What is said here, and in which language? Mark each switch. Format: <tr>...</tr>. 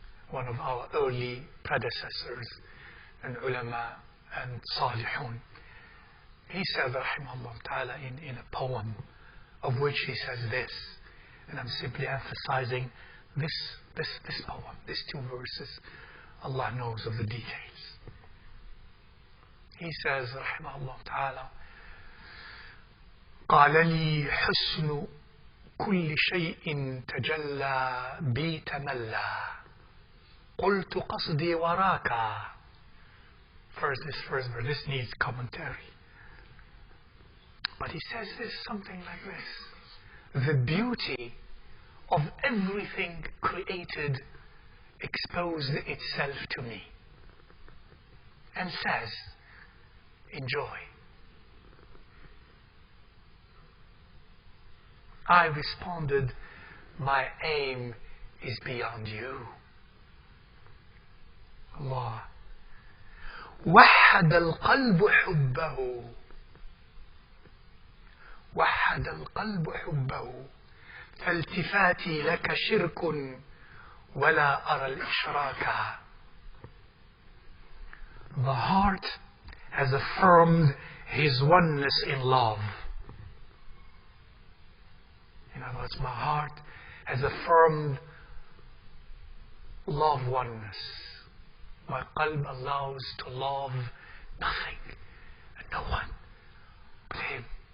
<en>One of our early predecessors and ulama and salihun. He said, rahimahullah ta'ala, in a poem of which he says this, and I'm simply emphasizing this poem, these two verses. Allah knows of the details. He says, rahimahullah ta'ala,</en> <ar>قال لي حسن كل شيء تجلى بي تملى قلت قصدي وراك.</ar> <en>First, this first verse, this needs commentary. But he says this, something like this. The beauty of everything created exposed itself to me. And says, enjoy. I responded, my aim is beyond you. Allah.</en> <ar>وحد القلب حبه وحد القلب حبه فالتفاتي لك شرك ولا أرى الإشراك.</ar> <en>The heart has affirmed his oneness in love. In other words, my heart has affirmed love oneness. My qalb allows to love nothing and no one but him.</en>